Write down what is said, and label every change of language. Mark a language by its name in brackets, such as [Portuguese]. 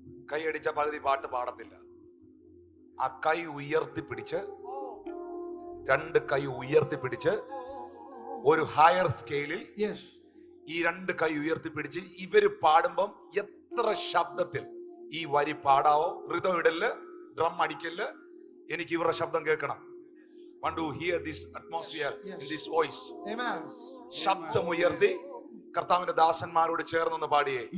[Malayalam] കൈയടിച്ച പകുതി പാട്ട് പാടത്തില്ല. ആ കൈ ഉയർത്തിപ്പിടിച്ച് 2 കൈ ഉയർത്തിപ്പിടിച്ച് ഒരു ഹയർ സ്കെയിലിൽ ഈ 2 കൈ ഉയർത്തിപ്പിടിച്ച് ഇവര് പാടുമ്പം എത്ര ശബ്ദത്തിൽ ഈ വരി പാടാവോ. ഋതം ഇടല്, ഡ്രം അടിക്കല്. എനിക്ക് ഇവരുടെ ശബ്ദം കേൾക്കണം. [English] Want to hear this atmosphere in this voice. [Malayalam] ശബ്ദം ഉയർത്തി കർത്താവിന്റെ ദാസന്മാരോട് ചേർന്നൊന്ന് പാടിയേ.